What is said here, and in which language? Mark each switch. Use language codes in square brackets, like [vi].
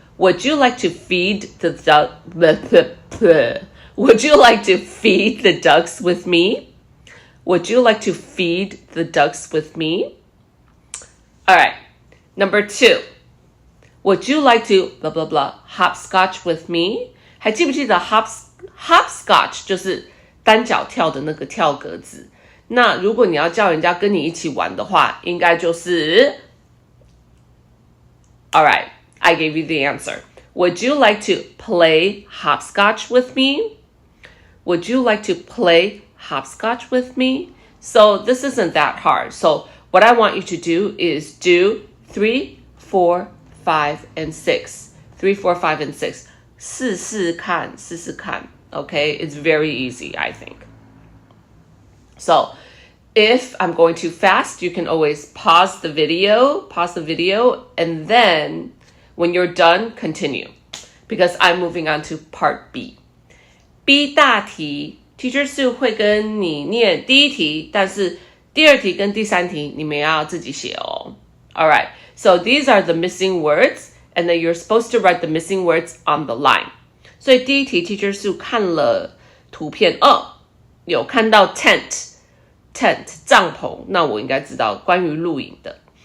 [en] Would you like to feed the Would you like to feed the ducks with me? Would you like to feed the ducks with me? All right. Number 2. Would you like to blah blah blah hopscotch with me? [zh] 还记不记得 hopscotch 就是单脚跳的那个跳格子。那如果你要叫人家跟你一起玩的话，应该就是 [en] All right, I gave you the answer. Would you like to play hopscotch with me? Would you like to play hopscotch with me? So this isn't that hard. So what I want you to do is do 3, 4, 5, and 6. 3, 4, 5, and 6. [zh] 试试看. [en] Okay, it's very easy, I think. So if I'm going too fast, you can always pause the video, and then when you're done, continue. Because I'm moving on to part B. [zh] B 大题 Teacher Sue 会跟你念第一题，但是第二题跟第三题你们要自己写哦。 [en] Alright, so these are the missing words, and then you're supposed to write the missing words on the line. [zh] 所以第一题 Teacher Sue 看了图片有看到 tent 帐篷，那我应该知道关于露营的。